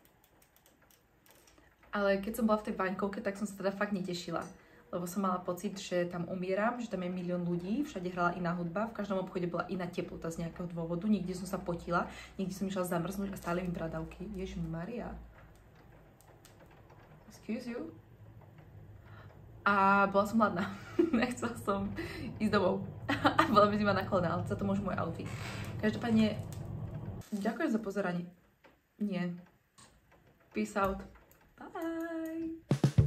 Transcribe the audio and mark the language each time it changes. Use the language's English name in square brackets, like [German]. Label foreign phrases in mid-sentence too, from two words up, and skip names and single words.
[Slovak] Ale keď som bola v tej Vaňkovke, tak som sa teda fakt netešila. Lebo som mala pocit, že tam umieram, že tam je milión ľudí, všade hrala iná hudba, v každom obchode bola iná teplota z nejakého dôvodu, niekde som sa potila, niekde som išla zamrznúť a stále mi bradavky. Ježišmaria. [English] Excuse you? [Slovak] A bola som hladná. Nechcela som ísť domov. A bola by zima na kolena, ale za to môže môj outfit. Každopádne, ďakujem za pozeranie. Nie. [English] Peace out. Bye.